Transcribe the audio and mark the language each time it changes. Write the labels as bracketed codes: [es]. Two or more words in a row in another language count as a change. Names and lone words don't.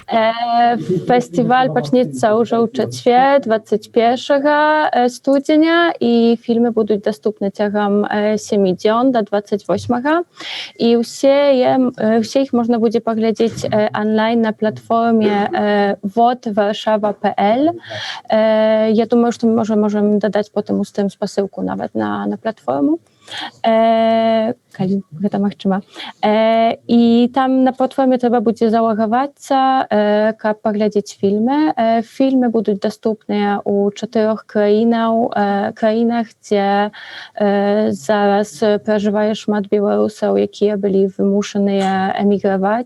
[be] Фестиваль пачнецца ўжо ў чацвер, 21 студзеня, і фільмы будуць даступны цягам 7 дзён да 28. І ўсе іх можна будзе паглядзець онлайн на платформе www.warszawa.pl. Я думаю, што мы можам дадаць потым устым спасылку нават на платформу. Калі гэта магчыма. І там на платформе трэба будзе залагавацца, каб паглядзець фільмы. Фільмы будуць даступныя ў 4 краінах, дзе зараз пражывае шмат беларусаў, якія былі вымушаныя эміграваць.